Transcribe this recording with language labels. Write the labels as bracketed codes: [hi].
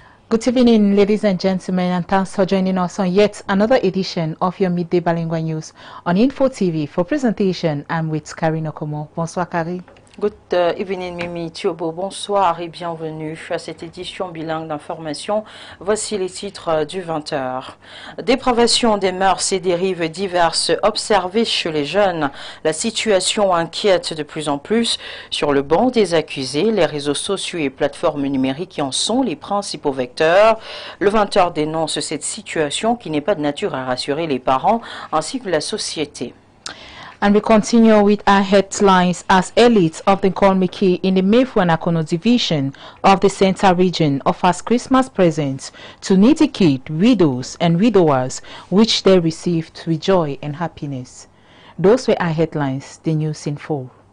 [en] Good evening, ladies and gentlemen, and thanks for joining us on yet another edition of your Midday Bilingue News on Info TV. For presentation, I'm with Karine Okomo. [fr] Bonsoir, Karine. [en] Good evening, Mimi Thiobo. [fr] Bonsoir et bienvenue à cette édition bilingue d'information. Voici les titres du 20h. Dépravation des mœurs et dérives diverses observées chez les jeunes. La situation inquiète de plus en plus. Sur le banc des accusés, les réseaux sociaux et plateformes numériques qui en sont les principaux vecteurs. Le 20h dénonce cette situation qui n'est pas de nature à rassurer les parents ainsi que la société. [en] And we continue with our headlines as elites of the Kiki in the Mefuanakono division of the Central region offers Christmas presents to needy kids, widows and widowers, which they received with joy and happiness. Those were our headlines, the news in full.